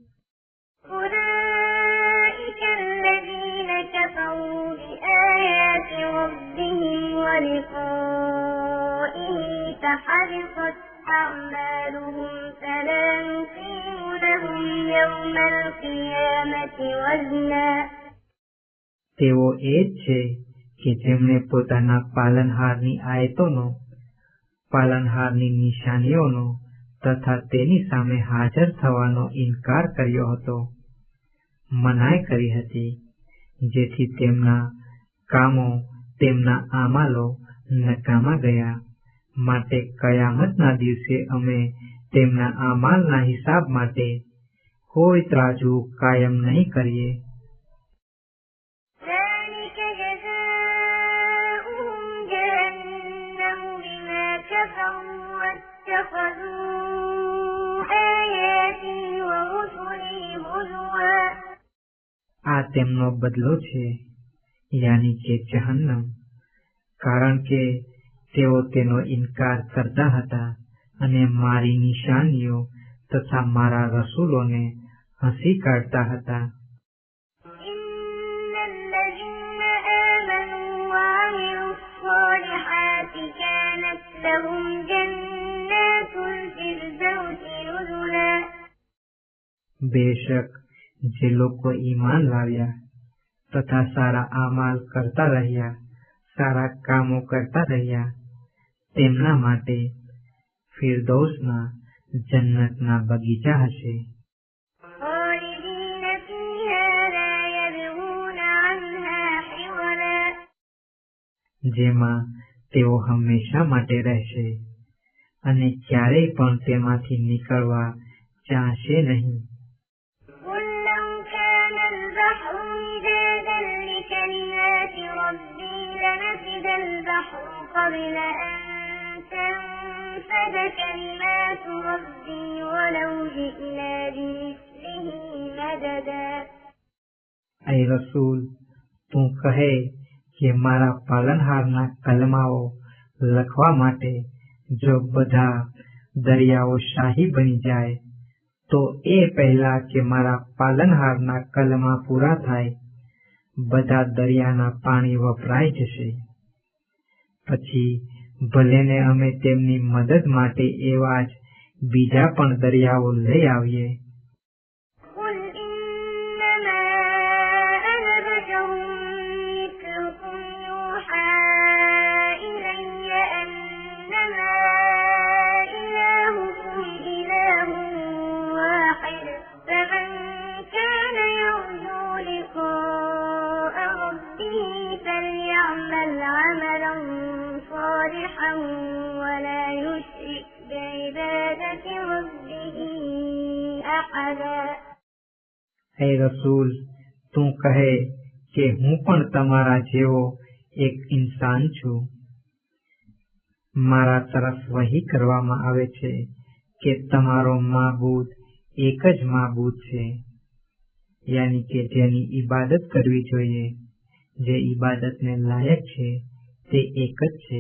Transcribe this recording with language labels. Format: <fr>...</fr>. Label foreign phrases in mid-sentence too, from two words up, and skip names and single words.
<ar>أولئك الذين كفروا بآيات ربهم ولقائه فحبطت أعمالهم فلا نقيم لهم يوم القيامة وزنا</ar> <gu>તેઓ એ જ છે કે જેમણે પોતાના પાલનહારની આયતોનો, પાલનહારની નિશાનીઓનો તથા તેની સામે હાજર થવાનો ઇનકાર કર્યો હતો, મનાઈ કરી હતી, જેથી તેમના કામો, તેમના આમાલો નકામા ગયા. માટે કયામતના દિવસે અમે તેમના આમાલના હિસાબ માટે કોઈ ત્રાજુ કાયમ નહીં કરીએ.</gu> <ar>ذلك جزاؤهم جهنم بما كفروا واتخذوا آياتي ورسلي هزوا</ar> <gu>આ તેમનો બદલો છે, યાની કે જહન્નમ, કારણ કે તેઓ તેનો ઇનકાર કરતા હતા અને મારી નિશાનીઓ તથા મારા રસૂલોને હસી કાઢતા હતા.</gu> <ar>إن الذين آمنوا وعملوا الصالحات كانت لهم جنات الفردوس نزلا</ar> <gu>બેશક જે લોકો ઈમાન લાવ્યા તથા સારા આમાલ કરતા રહ્યા, સારા કામો કરતા રહ્યા, તેમના માટે ફિરદૌસના જન્નતના બગીચા હશે.</gu> <ar>خالدين فيها لا يبغون عنها حولا</ar> <gu>જેમાં તેઓ હંમેશા માટે રહેશે અને ક્યારેય પણ તેમાંથી નીકળવા ચાહશે નહીં.</gu> <ar>قل لو كان البحر مدادا لكلمات قبل أن تنفد كلمات ربي ولو جئنا بمثله مددا.</ar> <gu>એ રસૂલ તું કહે કે મારા પાલનહારના કલમાઓ લખવા માટે જો બધા દરિયાઓ શાહી બની જાય તો એ પહેલા કે મારા પાલનહારના કલમા પૂરા થાય બધા દરિયાના પાણી વપરાઈ જશે. પછી ભલેને અમે તેમની મદદ માટે એવા જ બીજા પણ દરિયાઓ લઈ આવીએ.</gu> <ar>قل إنما أنا بشر مثلكم يوحى إلي أنما إلهكم إله واحد فمن كان يرجو لقاء ربه فليعمل عملا صالحا ولا يشرك بعبادة ربه أحدا.</ar> <gu>હે રસૂલ તું કહે કે હું પણ તમારા જેવો એક ઇન્સાન છું. મારા તરફ વહી કરવામાં આવે છે કે તમારો માબૂદ એક જ માબૂદ છે, યાની કે જેની ઇબાદત કરવી જોઈએ, જે ઇબાદતને લાયક છે તે એક જ છે.</gu>